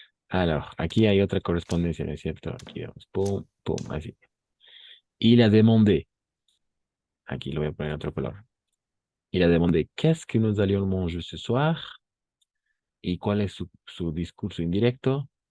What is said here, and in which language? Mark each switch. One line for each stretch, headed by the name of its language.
Spanish: Alors, aquí hay otra correspondencia, ¿no es cierto? Aquí vamos. Pum, pum, así.
French: Il a demandé.
Spanish: Aquí lo voy a poner en otro color.
French: Il a demandé qu'est-ce que nous allions manger ce soir.
Spanish: ¿Y cuál es su discurso indirecto?